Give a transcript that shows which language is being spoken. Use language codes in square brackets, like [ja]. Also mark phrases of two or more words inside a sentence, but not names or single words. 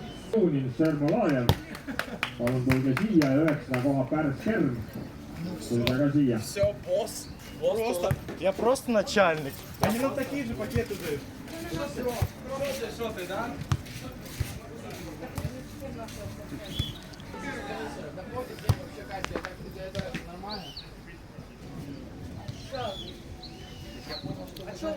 [et] Sermolajev, palun tulge siia ja 9. koha Pärs Kerm. Tulge ka siia. [ru] Все, босс. Я просто начальник. Они нам такие же пакеты дают. Что ты, да? А что?